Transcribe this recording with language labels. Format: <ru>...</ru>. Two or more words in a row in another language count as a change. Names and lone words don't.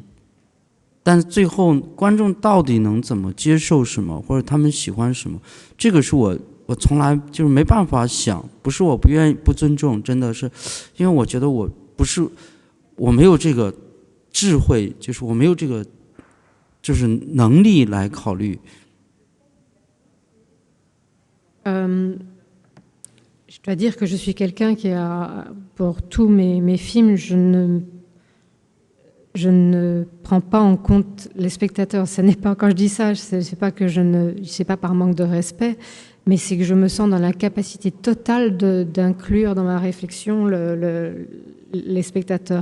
<zh>但最后观众到底能怎么接受什么，或者他们喜欢什么，这个是我从来就是没办法想，不是我不愿意不尊重，真的是，因为我觉得我没有这个智慧，就是我没有这个就是能力来考虑。</zh> <fr>Je dois dire que je suis quelqu'un qui pour tous mes films, je ne prends pas en compte les spectateurs. Ce n'est pas, quand je dis ça, c'est pas que c'est pas par manque de respect, mais c'est que je me sens dans la capacité totale d'inclure dans ma réflexion les spectateurs.</fr>